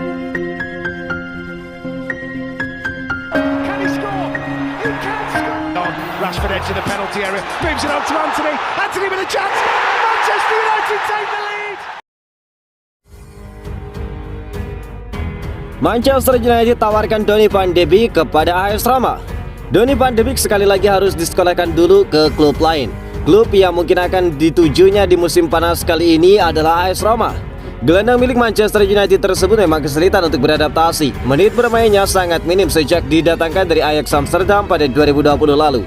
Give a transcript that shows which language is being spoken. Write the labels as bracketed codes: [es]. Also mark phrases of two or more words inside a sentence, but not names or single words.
[en] Can he score? He can score! Rashford edge of the penalty area, moves it on to Anthony. Anthony with a chance. Manchester United take the lead. [id] Manchester United tawarkan Donny van de Beek kepada AS Roma. Donny van de Beek sekali lagi harus disekolahkan dulu ke klub lain. Klub yang mungkin akan ditujunya di musim panas kali ini adalah AS Roma. Gelandang milik Manchester United tersebut memang kesulitan untuk beradaptasi. Menit bermainnya sangat minim sejak didatangkan dari Ajax Amsterdam pada 2020 lalu.